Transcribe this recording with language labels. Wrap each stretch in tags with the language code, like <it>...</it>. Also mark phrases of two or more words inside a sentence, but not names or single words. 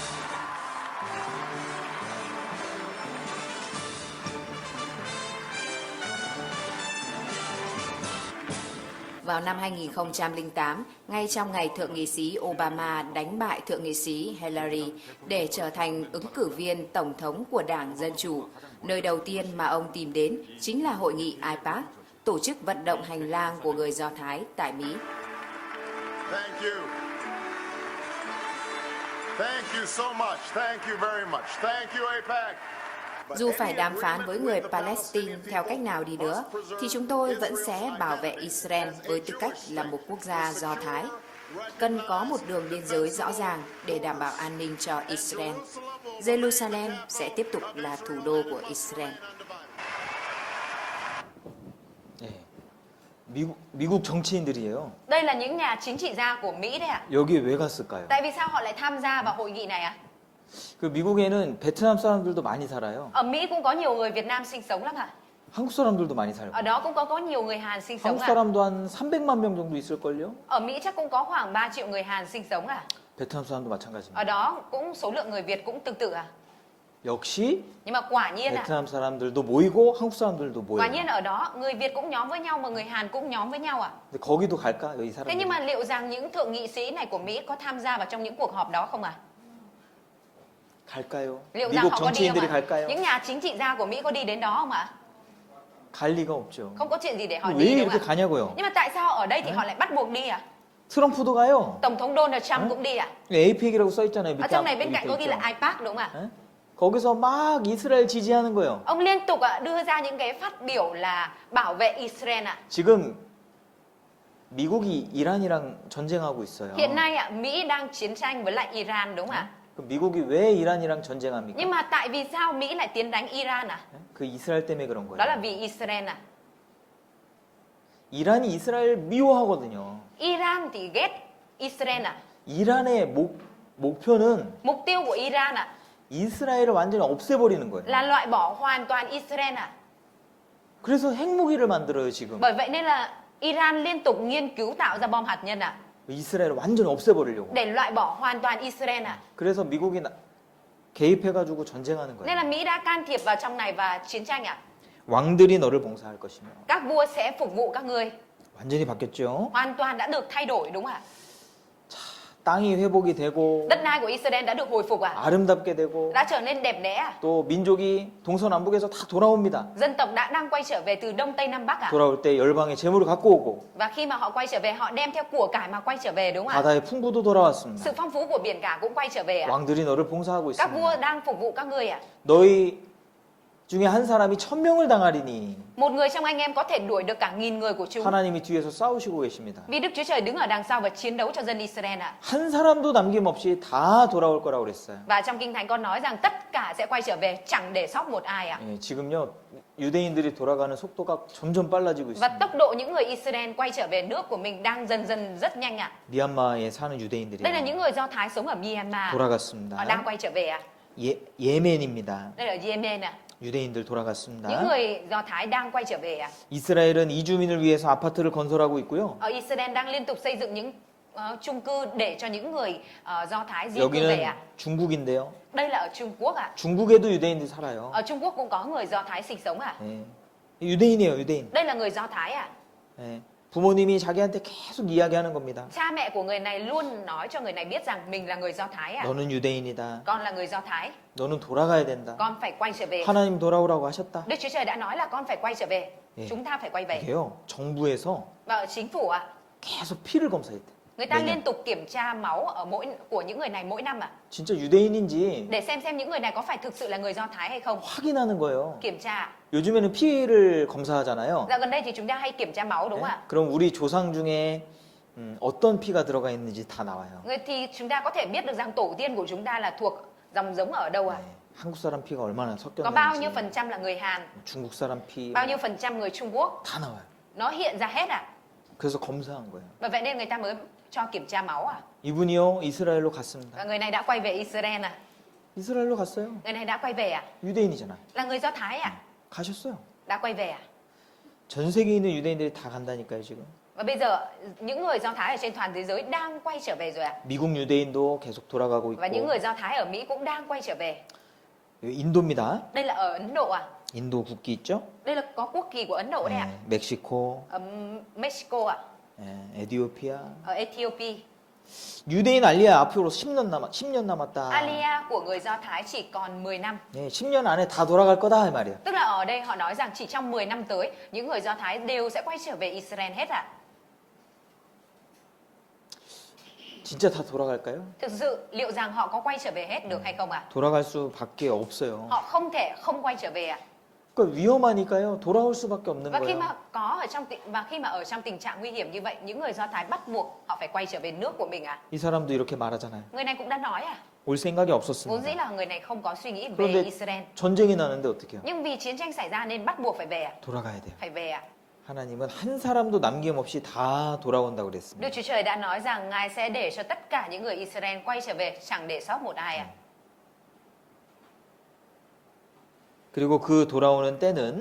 <vi>Vào năm 2008, ngay trong ngày Thượng nghị sĩ Obama đánh bại Thượng nghị sĩ Hillary để trở thành ứng cử viên Tổng thống của Đảng Dân Chủ, nơi đầu tiên mà ông tìm đến chính là hội nghị AIPAC, tổ chức vận động hành lang của người Do Thái tại Mỹ.</vi> <en>Thank you. Thank you so much. Thank you very much. Thank you, AIPAC.</en> <vi>Dù phải đàm phán với người Palestine theo cách nào đi nữa, thì chúng tôi vẫn sẽ bảo vệ Israel với tư cách là một quốc gia Do Thái. Cần có một đường biên giới rõ ràng để đảm bảo an ninh cho Israel. Jerusalem sẽ tiếp tục là thủ đô của Israel.</vi> <ko>미국 정치인들이에요.</ko> <vi>Đây là những nhà chính trị gia của Mỹ đấy ạ.</vi> <ko>여기 왜 갔을까요?</ko> <vi>Tại vì sao họ lại tham gia vào hội nghị này ạ?</vi> <ko>그 미국에는 베트남 사람들도 많이 살아요.</ko> <vi>Ở Mỹ cũng có nhiều người Việt Nam sinh sống lắm ạ.</vi> <ko>한국 사람들도 많이 살고.</ko> <vi>Ở đó cũng có nhiều người Hàn sinh sống</vi> <ko>한국</ko> <vi>ạ.</vi> <ko>사람도 한 300만 명 정도 있을걸요?</ko> <vi>Ở Mỹ chắc cũng có khoảng 3 triệu người Hàn sinh sống ạ.</vi> <ko>베트남 사람도 마찬가지입니다.</ko> <vi>Ở đó cũng số lượng người Việt cũng tương tự ạ.</vi> <ko>역시</ko> <vi>Nhưng mà quả nhiên ạ.</vi> <ko>베트남 사람들도 모이고 한국 사람들도</ko> <vi>Quả</vi> <ko>모여요.</ko> <vi>nhiên ở đó người Việt cũng nhóm với nhau mà người Hàn cũng nhóm với nhau ạ.</vi> <ko>근데 거기도 갈까? 여기</ko> <vi>Thế nhưng</vi> <ko>사람들.</ko> <vi>mà liệu rằng những thượng nghị sĩ này của Mỹ có tham gia vào trong những cuộc họp đó không ạ?</vi> <ko>갈까요?</ko> <vi>Liệu rằng</vi> <ko>미국</ko> <vi>họ có đi không</vi> <ko>정치인들이</ko> <vi>ạ?</vi> <ko>갈까요?</ko> <vi>Những nhà chính trị gia của Mỹ có đi đến đó không ạ?</vi> <ko>갈 리가 없죠.</ko> <vi>Không có chuyện gì để họ</vi> <ko>왜</ko> <vi>đi đúng</vi> <ko>이렇게</ko> <vi>không ạ?</vi> <ko>가냐고요?</ko> <vi>Nhưng mà tại sao ở đây thì họ lại bắt buộc đi ạ?</vi> <ko>트럼프도 가요.</ko> <vi>Tổng thống Donald Trump cũng đi ạ.</vi> <ko>APEC이라고 써 있잖아요.</ko> <vi>Ở trong này bên cạnh có ghi là AIPAC đúng không ạ?</vi> <ko>에? 거기서 막 이스라엘 지지하는 거예요.</ko> <vi>Ông liên tục đưa ra những cái phát biểu là bảo vệ Israel ạ.</vi> <ko>지금 미국이 이란이랑 전쟁하고 있어요.</ko> <vi>Hiện nay Mỹ đang chiến tranh với lại Iran đúng không ạ?</vi> <ko>그럼 미국이 왜 이란이랑 전쟁합니까?</ko> <vi>Nhưng mà tại vì sao Mỹ lại tiến đánh Iran à?</vi> <ko>그 이스라엘 때문에 그런</ko> <vi>Đó là</vi> <ko>거예요.</ko> <vi>vì Israel à.</vi> <ko>이란이 이스라엘 미워하거든요.</ko> <vi>Iran thì ghét Israel à.</vi> <ko>이란의 목표는</ko> <vi>Mục tiêu của Iran à</vi> <ko>이스라엘을 완전히 없애버리는 거예요.</ko> <vi>là loại bỏ hoàn toàn Israel à.</vi> <ko>그래서 핵무기를 만들어요 지금.</ko> <vi>Bởi vậy nên là Iran liên tục nghiên cứu tạo ra bom hạt nhân à</vi> <ko>이스라엘을 완전히 없애버리려고.</ko> <vi>để loại bỏ hoàn toàn Israel à.</vi> <ko>그래서 미국이 개입해가지고 전쟁하는</ko> <vi>Nên là</vi> <ko>거예요.</ko> <vi>Mỹ đã can thiệp vào trong này và chiến tranh à.</vi> <ko>왕들이 너를 봉사할 것이며.</ko> <vi>Các vua sẽ phục vụ các ngươi.</vi> <ko>완전히 바뀌었죠.</ko> <vi>Hoàn toàn đã được thay đổi đúng không ạ?</vi> <ko>땅이 회복이 되고</ko> <vi>Đất đai của Israel đã được hồi phục à?</vi> <ko>아름답게 되고</ko> <vi>Đã trở nên đẹp đẽ à?</vi> <ko>또 민족이 동서남북에서 다 돌아옵니다.</ko> <vi>Dân tộc đang quay trở về từ Đông Tây Nam Bắc à?</vi> <ko>돌아올 때 열방의 재물을 갖고 오고</ko> <vi>Và khi mà họ quay trở về họ đem theo của cải mà quay trở về đúng không ạ?</vi> <ko>바다의 풍부도 돌아왔습니다.</ko> <vi>Sự phong phú của biển cả cũng quay trở về à?</vi> <ko>왕들이 너를 봉사하고</ko> <vi>Các vua</vi> <ko>있습니다.</ko> <vi>đang phục vụ các ngươi à?</vi> <ko>너희 중에 한 사람이 1000명을 당하리니</ko> <vi>Một người trong anh em có thể đuổi được cả 1000 người của chúng.</vi> <ko>하나님이 뒤에서 싸우시고 계십니다.</ko> <vi>Vì Đức Chúa Trời đứng ở đằng sau và chiến đấu cho dân Israel ạ.</vi> <ko>한 사람도 남김없이 다 돌아올 거라고 그랬어요.</ko> <vi>Và trong Kinh Thánh con nói rằng tất cả sẽ quay trở về, chẳng để sót một ai ạ.</vi> <ko>예, 지금요 유대인들이 돌아가는 속도가 점점 빨라지고</ko> <vi>Và</vi> <ko>있습니다.</ko> <vi>tốc độ những người Israel quay trở về nước của mình đang dần dần rất nhanh ạ.</vi> <ko>미얀마에 사는 유대인들이</ko> <vi>Đây là những người Do Thái sống ở Myanmar. Họ</vi> <ko>돌아갔습니다.</ko> <vi>đang quay trở về ạ.</vi> <ko>예멘입니다.</ko> <vi>Đây là Yemen ạ.</vi> <ko>유대인들</ko> <vi>Những</vi> <ko>돌아갔습니다.</ko> <vi>người Do Thái đang quay trở về ạ.</vi> <ko>이스라엘은 이주민을 위해서 아파트를 건설하고 있고요.</ko> <vi>Ở Israel đang liên tục xây dựng những chung cư để cho những người Do Thái di cư về</vi> <ko>여기는</ko> <vi>ạ.</vi> <ko>중국인데요.</ko> <vi>Đây là ở Trung Quốc ạ.</vi> <ko>중국에도 유대인들이 살아요.</ko> <vi>Ở Trung Quốc cũng có người Do Thái sinh sống ạ.</vi> <ko>예. 유대인이에요, 유대인.</ko> <vi>Đây là người Do Thái ạ.</vi> <ko>예. 부모님이 자기한테 계속 이야기하는 겁니다.</ko> <vi>Cha mẹ của người này luôn nói cho người này biết rằng mình là người Do Thái ạ.</vi> <ko>너는 유대인이다.</ko> <vi>Con là người Do Thái,</vi> <ko>너는 돌아가야 된다.</ko> <vi>con phải quay trở về.</vi> <ko>하나님 돌아오라고 하셨다.</ko> <vi>Đức Chúa Trời đã nói là con phải quay trở về.</vi> <ko>예.</ko> <vi>Chúng ta phải quay về.</vi> <ko>이게요, 정부에서</ko> <vi>Và ở chính phủ ạ,</vi> <ko>계속 피를 검사했대.</ko> <vi>người ta</vi> <ko>매년.</ko> <vi>liên tục kiểm tra máu ở của những người này mỗi năm ạ,</vi> <ko>진짜 유대인인지</ko> <vi>để xem những người này có phải thực sự là người Do Thái hay không.</vi> <ko>확인하는 거예요.</ko> <vi>Kiểm tra.</vi> <ko>요즘에는 피를 검사하잖아요.</ko> <vi>Dạo gần đây thì chúng ta hay kiểm tra máu đúng không</vi> <ko>네?</ko> <vi>ạ?</vi> <ko>그럼 우리 조상 중에 어떤 피가 들어가 있는지 다 나와요.</ko> <vi>Thì chúng ta có thể biết được rằng tổ tiên của chúng ta là thuộc dòng giống ở đâu ạ?</vi> <ko>네. 한국 사람 피가 얼마나</ko> <vi>Có bao</vi> <ko>섞였는지,</ko> <vi>nhiêu phần trăm là người Hàn,</vi> <ko>중국 사람 피</ko> <vi>bao nhiêu phần trăm người Trung Quốc,</vi> <ko>다 나와요.</ko> <vi>nó hiện ra hết ạ.</vi> <ko>그래서 검사한 거예요.</ko> <vi>Và vậy nên người ta mới cho kiểm tra máu à?</vi> <ko>이분이요 이스라엘로 갔습니다.</ko> <vi>Và người này đã quay về Israel à?</vi> <ko>이스라엘로 갔어요.</ko> <vi>Người này đã quay về à?</vi> <ko>유대인이잖아.</ko> <vi>Là người Do Thái à?</vi> <ko>가셨어요.</ko> <vi>Đã quay về à?</vi> <ko>전 세계에 있는 유대인들이 다 간다니까요 지금.</ko> <vi>Và bây giờ những người Do Thái ở trên toàn thế giới đang quay trở về rồi à?</vi> <ko>미국 유대인도 계속 돌아가고</ko> <vi>Và những</vi> <ko>있고.</ko> <vi>người Do Thái ở Mỹ cũng đang quay trở về.</vi> <ko>여기 인도입니다.</ko> <vi>Đây là ở Ấn Độ à?</vi> <ko>인도 국기 있죠?</ko> <vi>Đây là có quốc kỳ của Ấn Độ đây à?</vi> <ko>네, 멕시코,</ko> <vi>Ở Mexico à?</vi> <ko>에티오피아.</ko> <vi>Ở Ethiopia.</vi> <ko>유대인 알리아 앞으로 10년 남았다.</ko> <vi>Alia của người Do Thái chỉ còn 10 năm.</vi> <ko>네, 10년 안에 다 돌아갈 거다 이 말이야.</ko> <vi>Tức là ở đây họ nói rằng chỉ trong 10 năm tới, những người Do Thái đều sẽ quay trở về Israel hết ạ.</vi> <ko>진짜 다 돌아갈까요?</ko> <vi>Thực sự liệu rằng họ có quay trở về hết được hay không ạ?</vi> <ko>돌아갈 수밖에 없어요.</ko> <vi>Họ không thể không quay trở về ạ.</vi> <ko>그러니까 위험하니까요. 돌아올 수밖에 없는</ko> <vi>Và khi</vi> <ko>거예요.</ko> <vi>mà ở trong tình trạng nguy hiểm như vậy, những người Do Thái bắt buộc họ phải quay trở về nước của mình ạ.</vi> <ko>이 사람도 이렇게 말하잖아요.</ko> <vi>Người này cũng đã nói à,</vi> <ko>올 생각이</ko> <vi>vốn dĩ</vi> <ko>없었습니다.</ko> <vi>là người này không có suy nghĩ về</vi> <ko>그런데</ko> <vi>Israel,</vi> <ko>전쟁이 나는데 어떻게 해요?</ko> <vi>nhưng vì chiến tranh xảy ra nên bắt buộc phải về ạ.</vi> <ko>돌아가야 돼요.</ko> <vi>Phải về ạ.</vi> <ko>하나님은 한 사람도 남김없이 다 돌아온다고</ko> <vi>Đức</vi> <ko>그랬습니다.</ko> <vi>Chúa Trời đã nói rằng Ngài sẽ để cho tất cả những người Israel quay trở về, chẳng để sót một ai ạ.</vi> <ko>그리고 그 돌아오는 때는</ko>